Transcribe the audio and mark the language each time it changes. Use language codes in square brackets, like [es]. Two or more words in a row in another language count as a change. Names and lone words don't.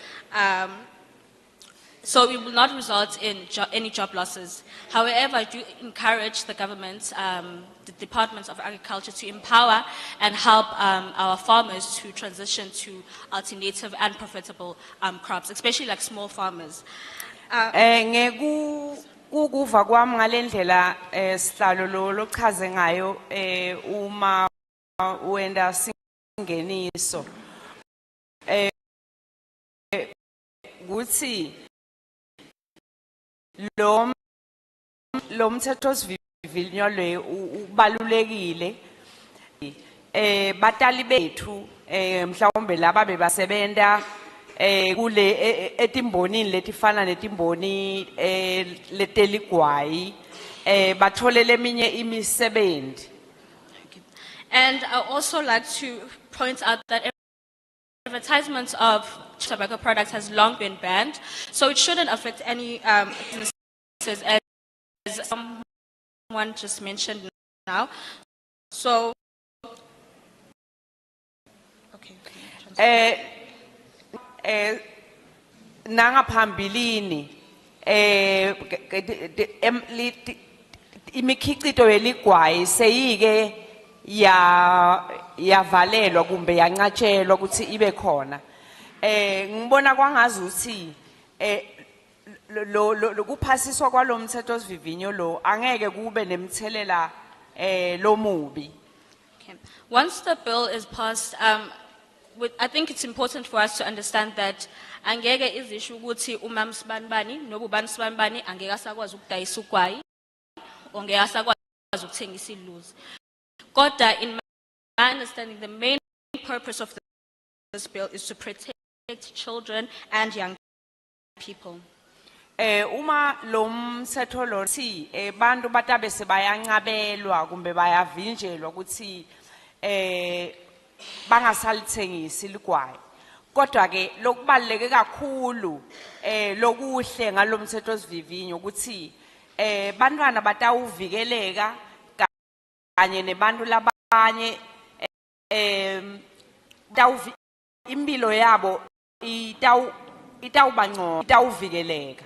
[en] So it will not result in any job losses. However, I do encourage the government, the departments of agriculture to empower and help our farmers to transition to alternative and profitable crops, especially like small farmers. [ss] Ukuva kwami ngalendlela sihlalo lo chaze ngayo uma wenda singeniso ukuthi lo mthethosivivinyo le ubalulekile batali bethu mhlawumbe laba bebasebenta kule etimbonini letifana netimboni leteligwayi bathole leminye imisebenzi. [en] And I also like to point out that advertisements of tobacco products has long been banned, so it shouldn't affect any businesses, as someone just mentioned now. So, okay. [ss] Nangaphambilini imikhicito yeligwayi seyike yavalelwa kumbe yancatshelwa ukuthi ibe khona. Ngibona kwangazuthi lo kuphasiswa kwalomthethosivivinyo lo angeke kube nemthelela lomubi. [en] Okay. Once the bill is passed, I think it's important for us to understand that [ss] angeke izisho ukuthi umam sibanibani nobubani sibanibani angeke asakwazi ukudayisa ugwayi ongeke asakwazi ukuthengisa iluzi. Kodwa, [en] in my understanding, the main purpose of this bill is to protect children and young people. [ss] Uma lo mthetho lo si bantu batabe sebayancabelwa kumbe bayavinjelwa ukuthi bangasalithengisi ligwayi. Kodwa ke lokubaleke kakhulu lokuhle ngalomthethosivivinyo ukuthi bantwana batawuvikeleka kanye nebantu labanye impilo yabo itawuvikeleka.